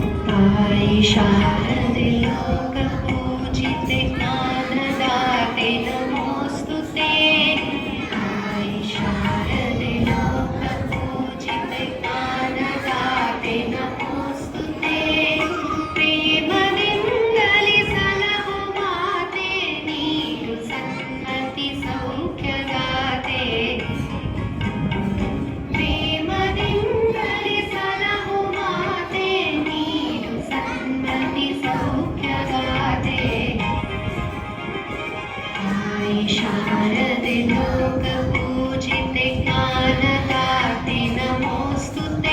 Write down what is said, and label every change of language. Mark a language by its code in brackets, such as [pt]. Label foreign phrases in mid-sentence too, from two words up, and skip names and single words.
[mr] आई शारदे लोकपूजिते ज्ञानदाते नमोऽस्तुते। आई शारदे लोकपूजिते ज्ञानदाते नमोऽस्तुते। [kn] प्रेमದಿಂದಲಿ ಸಲಹು ಮಾತೆ ನೀಡು ಸನ್ಮತಿ ಸೌಖ್ಯದಾತೆ। ಪ್ರೇಮದಿಂದಲಿ ಸಲಹು ಮಾತೆ ನೀಡು ಸನ್ಮತಿ ಸೌಖ್ಯದಾತೆ। [mr] आई शारदे लोकपूजिते ज्ञानदाते नमोऽस्तुते।